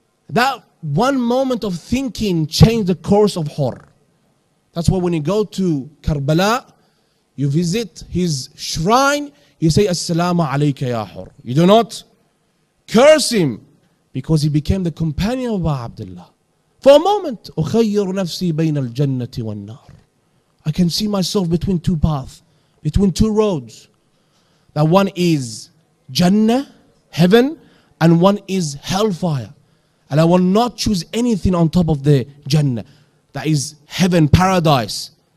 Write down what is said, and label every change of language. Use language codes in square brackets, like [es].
[en] That one moment of thinking changed the course of Hurr. That's why when you go to Karbala, you visit his shrine, you say, Assalamu alayka ya Hurr. You do not curse him because he became the companion of Abdullah. For a moment, [ar] أخير نفسي بين الجنة والنار. [en] I can see myself between two paths, between two roads. That one is Jannah, heaven, and one is hellfire. And I will not choose anything on top of the Jannah. That is heaven, paradise.